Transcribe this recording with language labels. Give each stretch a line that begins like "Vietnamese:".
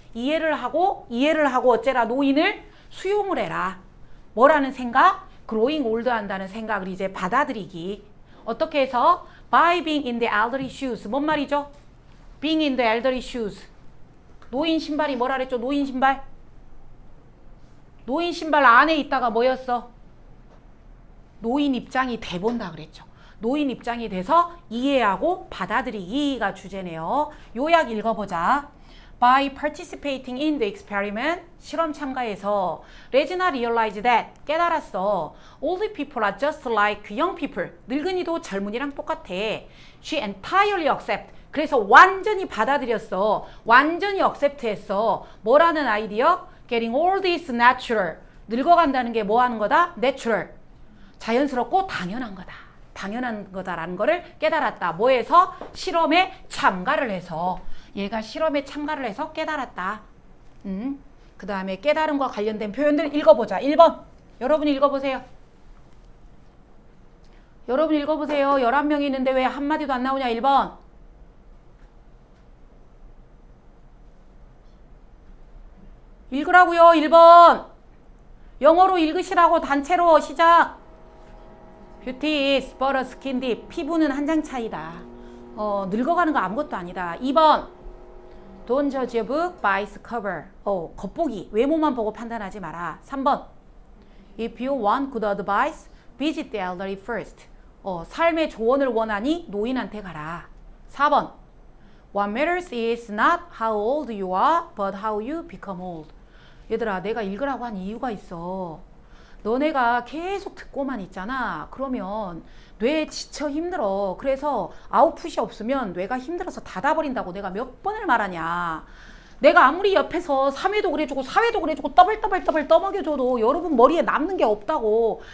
Korean: 이해를 하고 어째라 노인을 수용을 해라. 뭐라는 생각?
English: growing old
Korean: 한다는 생각을 이제 받아들이기. 어떻게 해서?
English: by being in the elderly shoes.
Korean: 뭔 말이죠?
English: being in the elderly shoes.
Korean: 노인 신발이 뭐라 그랬죠? 노인 신발 안에 있다가 뭐였어? 노인 입장이 돼본다 그랬죠. 노인 입장이 돼서 이해하고 받아들이기가 주제네요. 요약 읽어보자.
English: By participating in the experiment,
Korean: 실험 참가해서
English: 레지나 realized that,
Korean: 깨달았어.
English: Old people are just like young people.
Korean: 늙은이도 젊은이랑 똑같아.
English: She entirely accept,
Korean: 그래서 완전히 받아들였어. 완전히 accept했어. 뭐라는 아이디어?
English: Getting old is natural.
Korean: 늙어간다는 게 뭐 하는 거다?
English: Natural.
Korean: 자연스럽고 당연한 거다. 당연한 거다라는 거를 깨달았다. 뭐해서? 실험에 참가를 해서. 얘가 실험에 참가를 해서 깨달았다. 그 다음에 깨달음과 관련된 표현들 읽어보자. 1번. 여러분 읽어보세요. 여러분 읽어보세요. 11명이 있는데 왜 한마디도 안 나오냐? 1번. 읽으라고요. 1번. 영어로 읽으시라고. 단체로 시작.
English: Beauty is but a skin deep.
Korean: 피부는 한 장 차이다. 늙어가는 거 아무것도 아니다. 2번.
English: Don't judge a book by its cover.
Korean: 겉보기. 외모만 보고 판단하지 마라. 3번.
English: If you want good advice, visit the elderly first.
Korean: 삶의 조언을 원하니 노인한테 가라. 4번.
English: What matters is not how old you are, but how you become old.
Korean: 얘들아, 내가 읽으라고 한 이유가 있어. 너네가 계속 듣고만 있잖아. 그러면 뇌에 지쳐 힘들어. 그래서 아웃풋이 없으면 뇌가 힘들어서 닫아버린다고 내가 몇 번을 말하냐. 내가 아무리 옆에서 3회도 그래주고 4회도 그래주고 떠벌떠벌 떠먹여줘도 여러분 머리에 남는 게 없다고.